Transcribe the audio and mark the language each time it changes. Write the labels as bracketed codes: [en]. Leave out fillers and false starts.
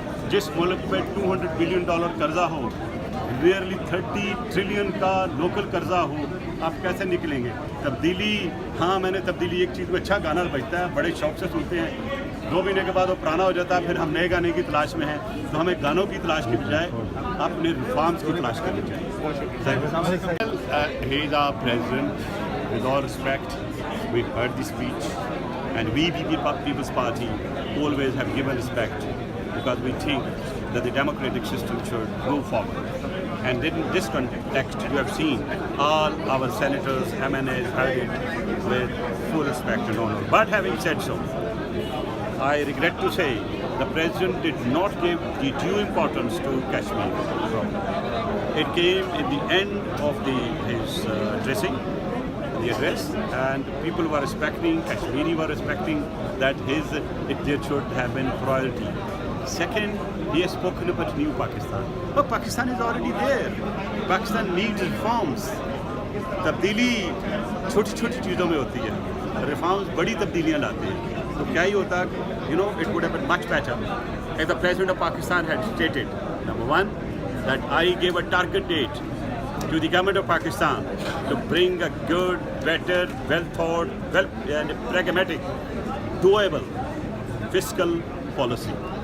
[hi] जिस मुल्क में $200 बिलियन कर्जा हो, नियरली 30 ट्रिलियन का लोकल कर्जा हो, आप कैसे निकलेंगे? तब्दीली, हाँ मैंने तब्दीली एक चीज़ में अच्छा गाना बजता है, बड़े शौक से सुनते हैं, 2 महीने के बाद वो पुराना हो जाता है, फिर हम नए गाने की तलाश में हैं। तो हमें गानों की तलाश की बजाय अपने रिफॉर्म्स की तलाश करनी चाहिए। [en] He is our president. With all respect, we heard the speech, and we People's Party always have given respect, because we think that the democratic system should move forward. And in this context, you have seen all our senators, MNAs heard it with full respect and honor. But having said so, I regret to say the president did not give the due importance to Kashmir. It came in the end of his addressing, the address, and people were respecting, Kashmiri were respecting that there should have been priority. Second, he has spoken about new Pakistan. But Pakistan is already there. Pakistan needs reforms. [hi] तब्दीली छोटी छोटी चीज़ों में होती है, reforms बड़ी तब्दीलियाँ लाते हैं। तो क्या ही होता, [en] it would have been much better if the President of Pakistan had stated, number one, that I gave a target date to the government of Pakistan to bring a good, better, well-thought, and pragmatic, doable fiscal policy.